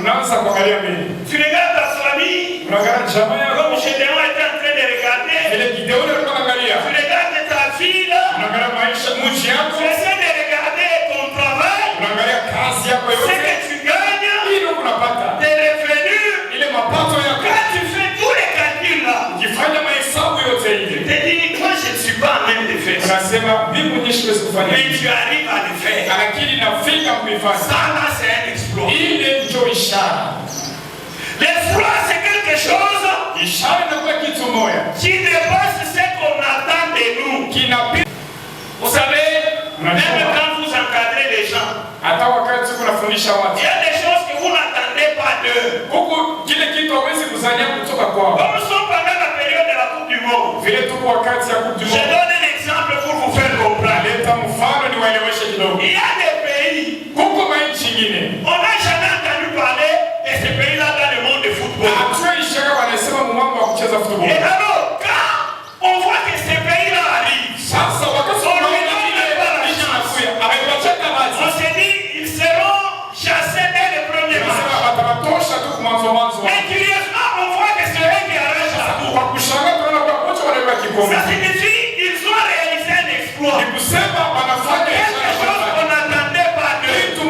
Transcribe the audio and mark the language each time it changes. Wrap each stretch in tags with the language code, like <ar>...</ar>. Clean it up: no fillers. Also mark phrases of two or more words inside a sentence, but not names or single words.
<sw>unaanza kuangalia mbele.</sw> <fr>Tu regardes ta famille.</fr> <sw>Unaangalia jamaa yako.</sw> <fr>Comme Gédéon était en train de regarder.</fr> <sw>Ile Gideon alikuwa anaangalia.</sw> <fr>Tu regardes ta ville.</fr> <sw>Unaangalia maisha mji yako.</sw> <fr>Tu essaies de regarder ton travail.</fr> <sw>Unaangalia kazi yako yote.</sw> <fr>Ce que tu gagnes.</fr> <sw>Ile unapata.</sw> <fr>Tes revenus.</fr> <sw>Ile mapato yako.</sw> <fr>Quand tu fais tous les calculs là.</fr> <sw>Ukifanya mahesabu yote ile.</sw> <fr>Tu te dis, moi je ne suis pas en même de faire.</fr> <sw>Unasema mimi mwenyewe siwezi kufanya.</sw> <fr>Mais tu arrives à le faire.</fr> <sw>Lakini nafika kuifanya.</sw> <fr>Ça là c'est un exploit.</fr> <sw>Ile ndio ishara.</sw> <fr>L'exploit c'est quelque chose.</fr> <sw>Ishara inakuwa kitu moja.</sw> <fr>Qui dépasse ce qu'on attend de nous.</fr> <sw>Kinapita.</sw> <fr>Vous savez, même quand vous encadrez les gens,</fr> <sw>hata wakati unafundisha watu,</sw> <fr>il y a des choses que vous n'attendez pas d'eux.</fr> <sw>Huko kile kitu hawezi kuzania kutoka kwao.</sw> <fr>Comme nous sommes pendant la période de la Coupe du Monde.</fr> <sw>Vile tuko wakati ya Coupe du Monde.</sw> <fr>Je donne un exemple pour vous faire comprendre.</fr> <sw>Leta mfano niwaeleweshe kidogo.</sw> <fr>Il y a des pays.</fr> <sw>Huko nchi nyingine.</sw> <fr>On n'a jamais entendu parler de ces pays-là dans le monde du football.</fr> <sw>Hatujui ishara wanasema mambo ya kucheza football.</sw> <fr>Et alors, quand on voit que ces pays-là arrivent,</fr> <sw>sasa wakati</sw> <fr>on se dit ils seront chassés dès le premier match. Mais curieusement, on voit que c'est eux qui arrachent la coupe. Ça signifie qu'ils ont réalisé un exploit. Quelque chose qu'on n'attendait pas d'eux.</fr>